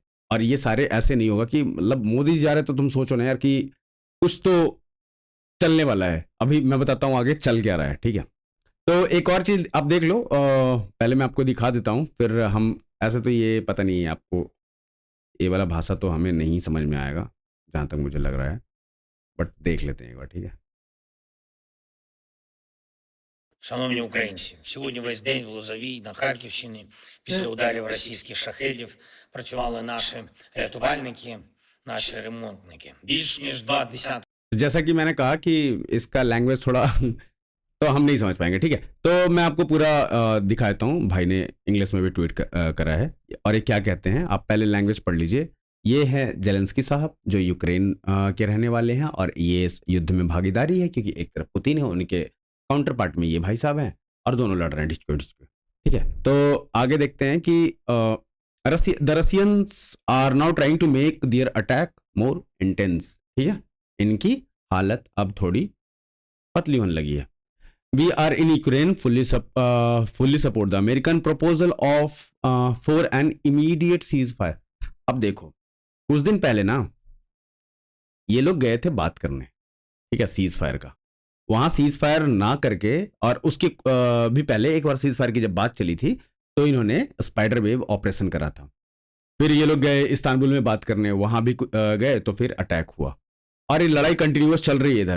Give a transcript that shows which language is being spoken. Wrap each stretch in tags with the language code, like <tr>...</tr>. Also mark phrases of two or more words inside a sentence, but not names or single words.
<hi>और ये सारे ऐसे नहीं होगा कि मतलब मोदी जी जा रहे तो तुम सोचो ना यार कि कुछ तो चलने वाला है। अभी मैं बताता हूँ आगे चल क्या रहा है, ठीक है। तो एक और चीज़ आप देख लो, पहले मैं आपको दिखा देता हूँ, फिर हम ऐसे तो ये पता नहीं है आपको, ये वाला भाषा तो हमें नहीं समझ में आएगा जहाँ तक मुझे लग रहा है, बट देख लेते हैं एक बार, ठीक है।</hi> <uk>Шановні українці, сьогодні весь день в Лозовій на Харківщині після ударів російських шахедів працювали наші рятувальники, наші ремонтники. Більш ніж 2 десятки.</uk> <hi>जैसा कि मैंने कहा कि इसका लैंग्वेज थोड़ा तो हम नहीं समझ पाएंगे, ठीक है। तो मैं आपको पूरा दिखा देता हूँ, भाई ने इंग्लिश में भी ट्वीट करा है, और ये क्या कहते हैं आप पहले लैंग्वेज पढ़ लीजिए। ये है जेलेंस्की साहब जो यूक्रेन के रहने वाले हैं, और ये इस युद्ध में भागीदारी है क्योंकि एक तरफ पुतिन है, उनके</hi> <en>counter part</en> <hi>में ये भाई साहब हैं, और दोनों लड़ रहे हैं डिस्प्यूट, ठीक है। तो आगे देखते हैं कि</hi> <en>the Russians are now trying to make their attack more intense,</en> <hi>ठीक है। इनकी हालत अब थोड़ी पतली होने लगी है।</hi> <en>we are in Ukraine fully support the American proposal of for an immediate ceasefire।</en> <hi>अब देखो कुछ दिन पहले ना ये लोग गए थे बात करने, ठीक है,</hi> <en>cease fire</en> <hi>का। वहां</hi> <en>cease fire</en> <hi>ना करके, और उसकी भी पहले एक बार</hi> <en>cease fire</en> <hi>की जब बात चली थी तो इन्होंने स्पाइडर वेव ऑपरेशन करा था। फिर ये लोग गए इस्तांबुल में बात करने, वहां भी गए तो फिर अटैक हुआ, और ये लड़ाई कंटिन्यूअस चल रही है इधर।</hi>